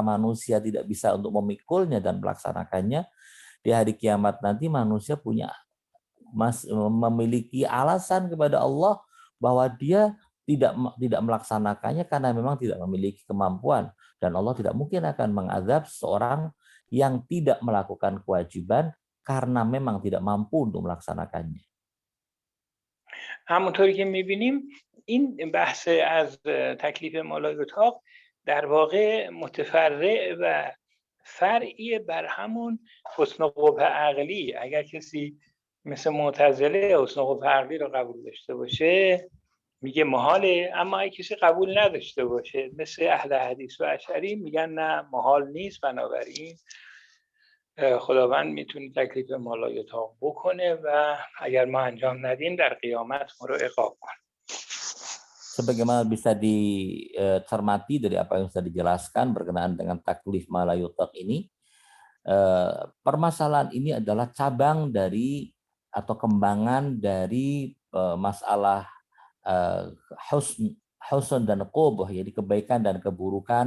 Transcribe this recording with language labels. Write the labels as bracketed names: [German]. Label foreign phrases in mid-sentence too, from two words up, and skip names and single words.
[Indonesian] manusia tidak bisa untuk memikulnya dan melaksanakannya, di hari kiamat nanti manusia memiliki alasan kepada Allah bahwa dia tidak melaksanakannya karena memang tidak memiliki kemampuan, dan Allah tidak mungkin akan mengazab seorang yang tidak melakukan kewajiban karena memang tidak mampu untuk melaksanakannya. [Persian] همونطوری که می‌بینیم این بحث از تکلیف مالایوتاق در واقع متفرع و فرعی بر همون حسن قبح عقلی. اگر کسی مثل معتزله حسن قبح عقلی رو قبول داشته باشه میگه محاله، اما اگه کسی قبول نداشته باشه مثل اهل حدیث و اشعری میگن نه محال نیست، بنابراین خداوند میتونه تکلیف مالایوتاق بکنه و اگر ما انجام ندیم در قیامت ما رو عقاب کنه. [Indonesian] Sebagaimana bisa dicermati dari apa yang sudah dijelaskan berkenaan dengan taklif [Arabic] ما لا يطاق [Indonesian] ini, permasalahan ini adalah cabang dari atau kembangan dari masalah husn dan qubh, jadi kebaikan dan keburukan.